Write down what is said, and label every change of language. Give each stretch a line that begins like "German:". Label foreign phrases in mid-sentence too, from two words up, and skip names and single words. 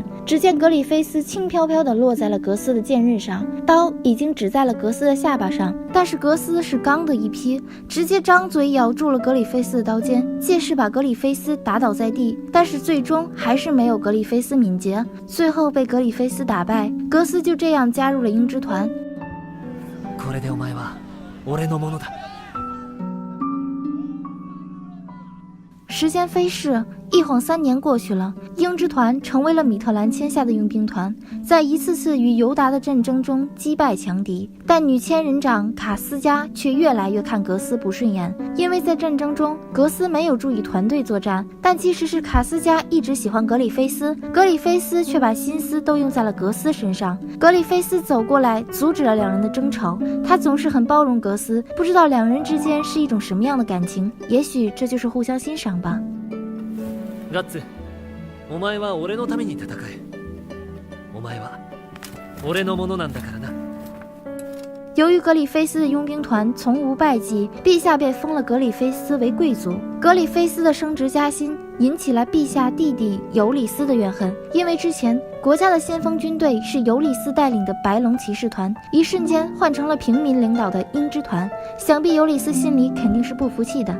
Chinese: 只见格里菲斯轻飘飘地落在了格斯的剑刃上，刀已经指在了格斯的下巴上，但是格斯是刚的一批，直接张嘴咬住了格里菲斯的刀尖，借势把格里菲斯打倒在地。但是最终还是没有格里菲斯敏捷，最后被格里菲斯打败。格斯就这样加入了鹰之团。
Japanese: これでお前は俺のものだ。
Chinese: 时间飞逝，一晃3年过去了，鹰之团成为了米特兰签下的佣兵团，在一次次与尤达的战争中击败强敌。但女千人长卡斯加却越来越看格斯不顺眼，因为在战争中格斯没有注意团队作战，但其实是卡斯加一直喜欢格里菲斯，格里菲斯却把心思都用在了格斯身上。格里菲斯走过来阻止了两人的争吵，他总是很包容格斯，不知道两人之间是一种什么样的感情，也许这就是互相欣赏吧。
Japanese: ガッツ、お前は俺のために戦え。お前は俺のものなんだからな。
Chinese: 由于格里菲斯的佣兵团从无败绩，陛下便封了格里菲斯为贵族。格里菲斯的升职加薪引起了陛下弟弟尤里斯的怨恨，因为之前国家的先锋军队是尤里斯带领的白龙骑士团，一瞬间换成了平民领导的鹰之团，想必尤里斯心里肯定是不服气的。